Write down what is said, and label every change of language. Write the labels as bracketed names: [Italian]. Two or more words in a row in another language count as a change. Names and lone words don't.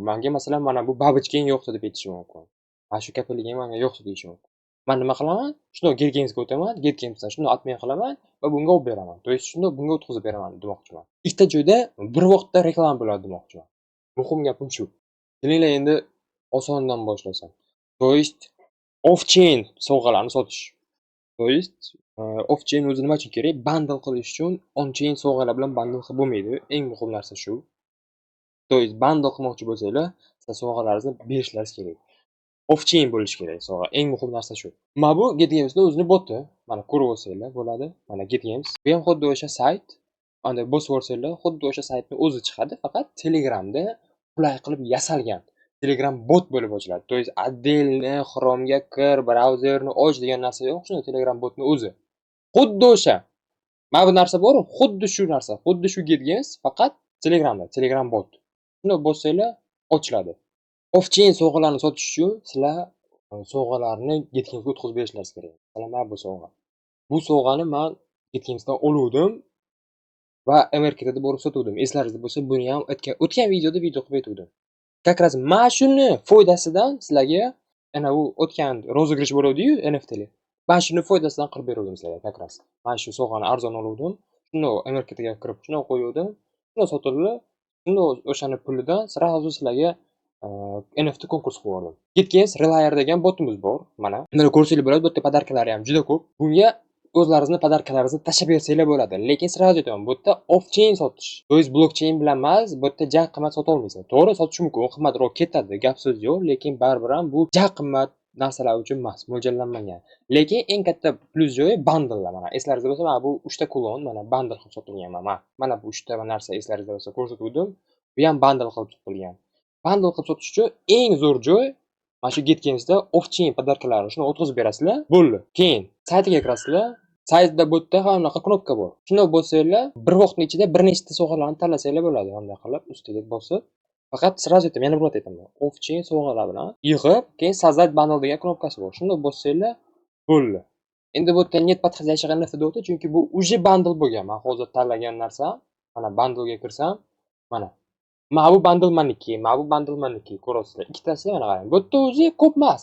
[Uzbek] Menga masalan mana bu babichkang yo'qdi deb aytish mumkin. Mana shu kapeliging menga yo'qdi deyish mumkin. Men nima qilaman? Shunday Getgamesga o'taman, Getgamesdan shunday admin qilaman va bunga olib beraman. [Russian] То есть [Uzbek] shunday bunga o'tkazib beraman demoqchiman. Ikkita joyda bir vaqtda reklama bo'ladi demoqchiman. Muhim gapim shu. Kelinglar endi osondan boshlasam. [Russian] То есть [Uzbek] off-chain sovg'alarni sotish. [Russian] То есть [Uzbek] off-chain o'zi nima uchun kerak? Bundle qilish uchun on-chain sovg'alar bilan bundle qilib bo'lmaydi. Eng muhim narsa shu. [Russian] То есть [Uzbek] bundle qilmoqchi bo'lsanglar, sizlar sovg'alaringizni berishlaringiz kerak. Off-chain bo'lishi kerak sovg'a. Eng muhim narsa shu. Mana bu Getgamesning o'zini boti. Mana ko'rib olsanglar bo'ladi. Mana Getgames. Bu ham xuddi o'sha sayt. Anda bosib olsanglar, xuddi o'sha saytning o'zi chiqadi, faqat Telegramda qulay qilib yasalgan. Telegram bot bo'lib ochiladi. [Russian] То есть отдельно [Uzbek] Chrome'ga kir, brauzerni och degan narsa yo'q, shuni Telegram botni o'zi. Xuddi o'sha. Mana bu narsa bor, xuddi shu narsa. Xuddi shu GetGames, faqat Telegramda, Telegram bot. Shuni bossanglar ochiladi. Off-chain sovg'alarni sotish uchun sizlar sovg'alarni GetGamesga o'tkazib berishlaringiz kerak. Mana bu sovg'a. Bu sovg'ani men GetGamesdan oluvdim va Amerikada borib sotuvdim. Eslaringizda bo'lsa, buni ham o'tgan videoda video qilib aytuvdim. [Russian] Как раз [Uzbek] mana shuni foydasidan sizlarga ana u o'tgan rozыгрыш bo'ladi-yu NFT'li. Mana shuni foydasidan qilib beruvdim sizlarga [Russian] как раз. [Uzbek] Mana shu sovg'ani arzon oluvdim. Shuni Amerikada kirib, shuni qo'yuvdim. Shuni sotildi. Shuni o'shani pulidan sразу sizlarga NFT konkurs qilib yubordim. GetGames Relayer degan botimiz bor. Mana ko'rsanglar bo'ladi, bu yerda podarkalari ham juda ko'p. Bunga o'zlaringizni podarkalaringizni tashlab bersanglar bo'ladi. Lekin sразу aytaman, bu yerda off-chain sotish. [Russian] То есть [Uzbek] blockchain bilan emas, bu yerda ja qimmat sota olmaysiz. To'g'ri, sotish mumkin, qimmatroq ketadi, gap so'z yo'q, lekin baribir ham bu ja qimmat narsalar uchun emas, mo'ljallanmagan. Lekin eng katta plyus joyi bundlelar. Mana eslaringizda bo'lsa, mana bu 3 ta kulon, mana bundle qilib sotilgan mana bu 3 ta narsa eslaringizda bo'lsa ko'rsatuvdim. Bu ham bundle qilib sotilgan. Bundle qilib sotish uchun eng zo'r joy mana shu GetGamesda off-chain podarkalarini shuni o'tkazib berasizlar, bo'ldi. Keyin saytiga kirasizlar. Saytda bu yerda ham bunaqa knopka bor. Shuni bosinglar, bir vaqtning ichida bir nechta sovg'alarni tanlasanglar bo'ladi. Bunday qilib ustiga bosib, faqat sразу aytaman, yana bir marta aytaman. Off-chain sovg'alar bilan yig'ib, keyin создать bundle degan knopkasi bor. Shuni bosinglar, bo'ldi. Endi bu yerda [Russian] нет подходящий [Uzbek] NFT deyapti, chunki bu уже bundle bo'lgan. Men hozir tanlagan narsam, mana bundle ga kirsam, mana mana bu bundle maniki, mana bu bundle maniki ko'rasizlar. Ikkitasi mana qarang. Bu yerda o'zi ko'p emas.